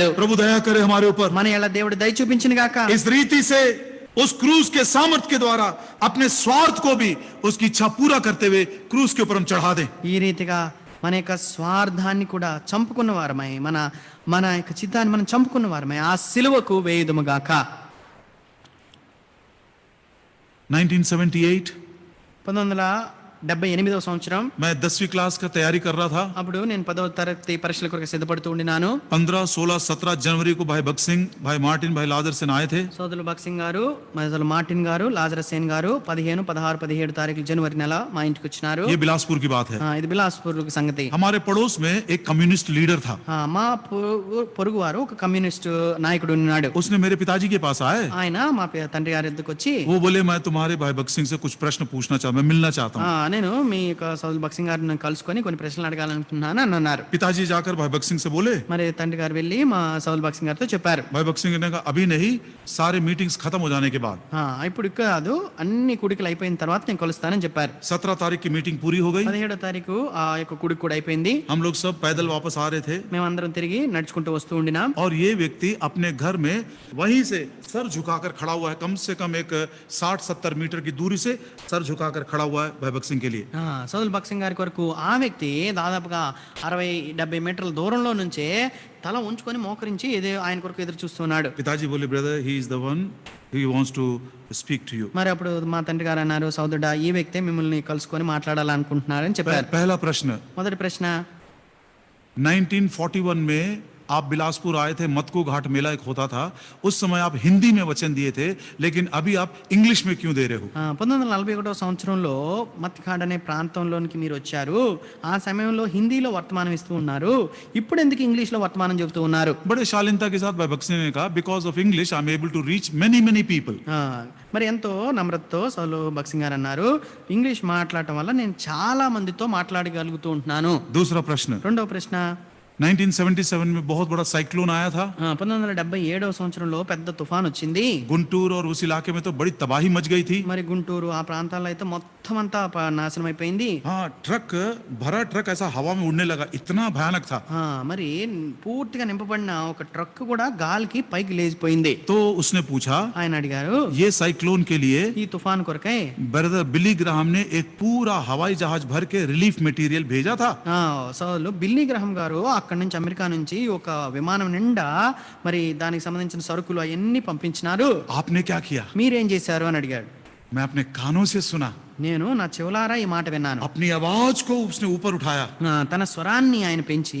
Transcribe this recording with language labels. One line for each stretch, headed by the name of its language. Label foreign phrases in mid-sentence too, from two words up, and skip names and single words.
Hindi: प्रभु दया करे हमारे ऊपर।
Telugu: మన ఎలా దేవుడు దయ చూపించిన గాక.
Hindi: इस रीति से उस क्रूस के सामर्थ्य के द्वारा अपने स्वार्थ को भी उसकी इच्छा पूरा करते हुए क्रूस के ऊपर हम चढ़ा दें।
Telugu: ఈ రీతిగా మన యొక్క స్వార్థాన్ని కూడా చంపుకున్న వారమై మన యొక్క చిత్తాన్ని మనం చంపుకున్న వారమై ఆ సిలువకు వేయుదుము గాక. 1978 1978వ సంవత్సరం
Hindi: मैं 10वीं क्लास का तैयारी कर रहा था।
Telugu: అప్పుడు నేను 10వ తరగతి పరీక్షల కొరకు సిద్ధపడుతూ ఉండినాను.
Hindi: 15, 16, 17 जनवरी को भाई भगत सिंह, भाई मार्टिन, भाई लाजर सेन आए थे।
Telugu: సోదరులు భగత్ సింగ్ గారు, సోదరులు మార్టిన్ గారు, లాజరస్ సేన్ గారు 15, 16, 17 తారీఖులు జనవరి నెల మా ఇంటికి వచ్చినారు.
Hindi: ये बिलासपुर की बात है।
Telugu: ఇది బిలాస్పూర్ సంగతి.
Hindi: हमारे पड़ोस में एक
English: communist leader
Hindi: था।
Telugu: మా పొరుగు వారు ఒక కమ్యూనిస్ట్ నాయకుడు ఉన్నాడు.
Hindi: उसने मेरे पिताजी के पास आए,
Telugu: ఆయన మా తండ్రి గారి ఎద్దుకు వచ్చి
Hindi: वो बोले मैं तुम्हारे भाई भगत सिंह से कुछ प्रश्न पूछना चाहता, मैं मिलना चाहता हूँ।
Telugu: నేను మీ యొక్క సోదరులు భగత్ సింగ్ గారిని కలుసుకొని కొన్ని ప్రశ్నలు అడగాలనుకుంటున్నాను అని అన్నారు.
Hindi: पिताजी जाकर भाई भगत सिंह से बोले,
Telugu: మరి తండ్రి గారు వెళ్ళి మా సోదరులు భగత్ సింగ్ గారితో చెప్పారు.
Hindi: भाई भगत सिंह ने कहा अभी नहीं, सारे मीटिंग्स खत्म हो जाने के बाद।
Telugu: ఇప్పుడు కాదు, అన్ని కుడికలు అయిపోయిన తర్వాత నేను కలుస్తానని చెప్పారు.
Hindi: 17 तारीख की मीटिंग पूरी हो गई।
Telugu: 17వ తారీఖు ఆ యొక్క కుడికి కూడా అయిపోయింది.
Hindi: हम लोग सब पैदल वापस आ रहे थे
Telugu: మేమందరం తిరిగి నడుచుకుంటూ వస్తూ ఉండినాం.
Hindi: और ये व्यक्ति अपने घर में वहीं से सर झुकाकर खड़ा हुआ है, कम से कम एक 60-70 मीटर की दूरी से सर झुकाकर खड़ा हुआ है भाई भगत सिंह के लिए।
Telugu: సోదరులు భగత్ సింగ్ గారి కొరకు ఆ వ్యక్తి దాదాపుగా 60-70 మీటర్ల దూరంలో నుంచే తల ఉంచుకొని మోకరించి ఆయన కొరకు ఎదురు చూస్తున్నాడు.
Hindi: पिताजी बोले
English: brother he is the one he wants to speak to you.
Telugu: మరి అప్పుడు మా తండ్రి గారు అన్నారు, సోదరుడా ఈ వ్యక్తే మిమ్మల్ని కలుసుకొని మాట్లాడాలనుకుంటున్నారని చెప్పారు.
Hindi: पहला प्रश्न,
Telugu: మొదటి ప్రశ్న,
Hindi: 1941 में आप बिलासपुर आए थे, मतको घाट मेला एक होता था, उस समय आप हिंदी में वचन दिए थे, लेकिन अभी आप इंग्लिश में क्यों दे रहे हो?
Telugu: 1941వ సంవత్సరంలో మత్తిఖాడ్ అనే ప్రాంతంలోనికి మీరు వచ్చారు. ఆ సమయంలో హిందీలో వర్తమానం ఇస్తూ ఉన్నారు, ఇప్పుడు ఎందుకు ఇంగ్లీష్ లో వర్తమానం చెబుతూ ఉన్నారు?
Hindi: बड़े शालीनता के साथ भाई भगत सिंह ने कहा
English: because of English I am able to reach many people.
Telugu: మరి ఎంతో నమ్రతతో సోదరులు భగత్ సింగ్ గారు అన్నారు, ఇంగ్లీష్ మాట్లాడటం వల్ల నేను చాలా మందితో మాట్లాడగలుగుతూ ఉంటున్నాను.
Hindi: दूसरा प्रश्न,
Telugu: రెండవ ప్రశ్న,
Hindi: 1977 में बहुत बड़ा साइक्लोन आया था।
Telugu: 1977వ సంవత్సరంలో పెద్ద తుఫాన్ వచ్చింది.
Hindi: गुंटूर और उस इलाके में तो बड़ी तबाही मच गई थी।
Telugu: మరి గుంటూరు ఆ ప్రాంతాల్లో అయితే మొత్తం అంతా నాశనం అయిపోయింది.
Hindi: हाँ, ट्रक भरा ट्रक ऐसा हवा में उड़ने लगा, इतना भयानक था।
Telugu: మరి పూర్తిగా నింపబడిన ఒక ట్రక్ కూడా గాలికి పైకి లేచిపోయింది.
Hindi: तो उसने पूछा,
Telugu: ఆయన అడిగారు,
Hindi: ये साइक्लोन के लिए
Telugu: ఈ తుఫాన్ కొరకై
Hindi: ब्रदर बिली ग्राहम ने एक पूरा हवाई जहाज भर के
English: relief material
Hindi: भेजा था।
Telugu: సోదరులు బిల్లీ గ్రహం గారు అక్కడి నుంచి అమెరికా నుంచి ఒక విమానం నిండా మరి దానికి సంబంధించిన సరుకులు అవన్నీ పంపించినారు.
Hindi: आपने क्या किया?
Telugu: మీరేం చేశారు అని అడిగాడు.
Hindi: मैं अपने कानों से सुना,
Telugu: నేను నా చెవులారా ఈ మాట విన్నాను.
Hindi: अपनी आवाज को उसने ऊपर उठाया
Telugu: తన స్వరాన్ని ఆయన పెంచి